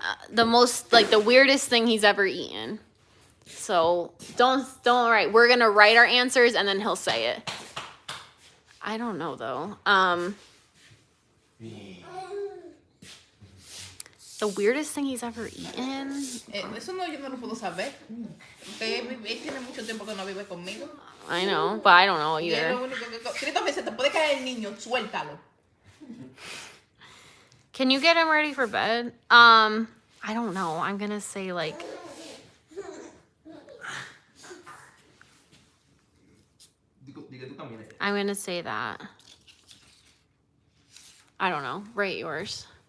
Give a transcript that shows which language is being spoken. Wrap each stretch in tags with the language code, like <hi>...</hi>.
<en>The most, like, the weirdest thing he's ever eaten. So don't write. We're gonna write our answers and then he'll say it. I don't know though. The weirdest thing he's ever eaten.</en> <es>Eso no, yo no lo puedo saber. Él tiene mucho tiempo que no vive conmigo.</es> <en>I know, but I don't know</en> <es>Y es</es> <en>either.</en> <es>lo único que... Cristo me dice, te puede caer el niño, suéltalo.</es> <en>Can you get him ready for bed? I don't know. I'm gonna say like. I'm gonna say that. I don't know. Write yours.</en>